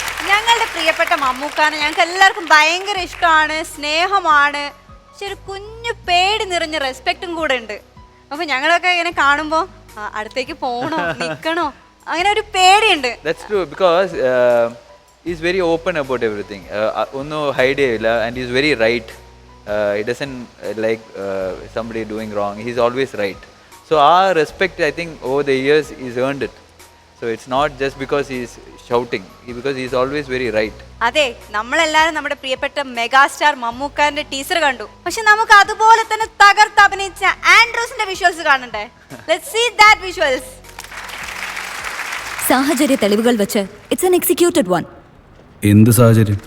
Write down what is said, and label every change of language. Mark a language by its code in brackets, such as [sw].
[ml] ഞങ്ങളുടെ പ്രിയപ്പെട്ട മമ്മൂക്കാനെ ഞങ്ങൾക്ക് എല്ലാവർക്കും ഭയങ്കര ഇഷ്ടമാണ്, സ്നേഹമാണ്. പക്ഷെ ഒരു കുഞ്ഞു പേടി നിറഞ്ഞ റെസ്പെക്റ്റും കൂടെ ഉണ്ട്. അപ്പൊ ഞങ്ങളൊക്കെ ഇങ്ങനെ കാണുമ്പോൾ അടുത്തേക്ക് പോകണോ, നിൽക്കണോ, അങ്ങനെ ഒരു പേടിയുണ്ട്. [en] That's true because he's very open about everything. [ml] ഒന്നും hide ചെയ്യില്ല, [en] and he's very right. He doesn't like somebody doing wrong. He's always right. So our respect, I think, over the years, he's earned it. So it's not just because he's shouting, because he's always very right. [ml] അതെ, നമ്മളെല്ലാരും നമ്മുടെ പ്രിയപ്പെട്ട megastar മമ്മൂക്കാന്റെ teaser കണ്ടു. പക്ഷെ നമുക്ക് അതുപോലെ തന്നെ തകർത്ത് അഭിനയിച്ച ആൻഡ്രൂസിന്റെ വിഷ്വൽസ് കാണണ്ടേ? [en] Let's see that visuals. [ml] സാഹചര്യ തെളിവുകൾ വെച്ച് [en] It's an executed one. [ml] എന്ത് സാഹചര്യം?